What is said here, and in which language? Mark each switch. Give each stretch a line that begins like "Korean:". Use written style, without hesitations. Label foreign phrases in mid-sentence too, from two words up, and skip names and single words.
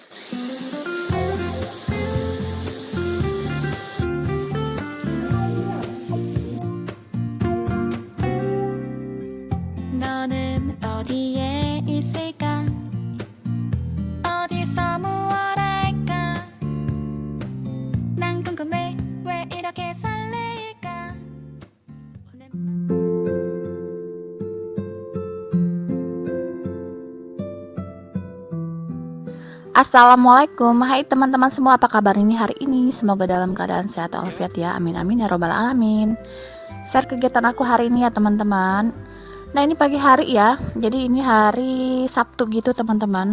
Korean: 너는 어디에 있을까? 어디서 무얼 할까? 난 궁금해 왜 이렇게 설레일까?
Indonesian: Assalamualaikum, hai teman-teman semua, apa kabar ini hari ini? Semoga dalam keadaan sehat walafiat ya,
Arabic: آمين آمين يا رب العالمين.
Indonesian: Share kegiatan aku hari ini ya teman-teman. Nah ini pagi hari ya, jadi ini hari Sabtu gitu teman-teman.